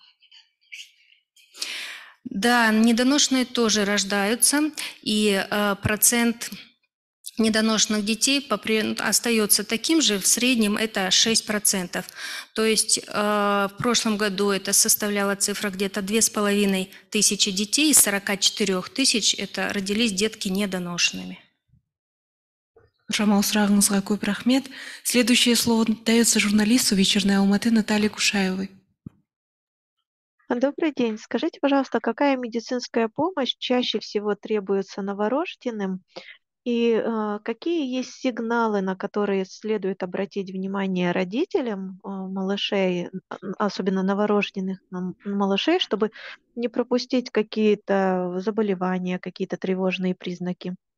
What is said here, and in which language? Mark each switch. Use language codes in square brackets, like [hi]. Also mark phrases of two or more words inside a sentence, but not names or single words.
[ru] Да, недоношенные тоже рождаются, и процент недоношенных детей остается таким же, в среднем это 6%. То есть в прошлом году это составляла цифра где-то 2,5 тысячи детей, из 44 тысяч это родились детки недоношенными. [kk] Жамал, сұрағыңызға көп рахмет. [ru] Следующее слово дается журналисту «Вечерней Алматы» Наталье Кушаевой. Добрый день. Скажите, пожалуйста, какая медицинская помощь чаще всего требуется новорожденным и какие есть сигналы, на которые следует обратить внимание родителям малышей, особенно новорожденных малышей, чтобы не пропустить какие-то заболевания, какие-то тревожные признаки?